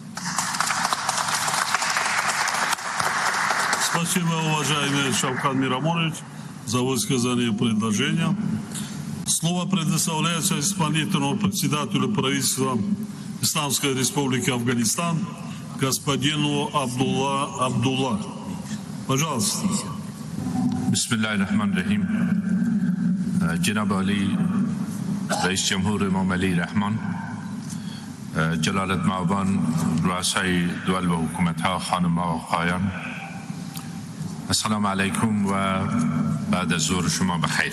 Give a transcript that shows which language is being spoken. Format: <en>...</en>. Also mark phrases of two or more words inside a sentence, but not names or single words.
<ru>Спасибо, уважаемый Шавкат Мирамонович, за высказанные предложения. Слово предоставляется исполнительному председателю правительства Исламской Республики Афганистан господину Абдулла. Пожалуйста.</ru> <ar>Bismillahirrahmanirrahim.</ar> <fa>جناب علی رئیس جمهور امام علی رحمان، جلالت مآبان رؤسای دول و حکومت‌ها، خانم‌ها و آقایان،</fa> <ar>السلام علیکم</ar> <fa>و بعد از ظهر شما بخیر.</fa>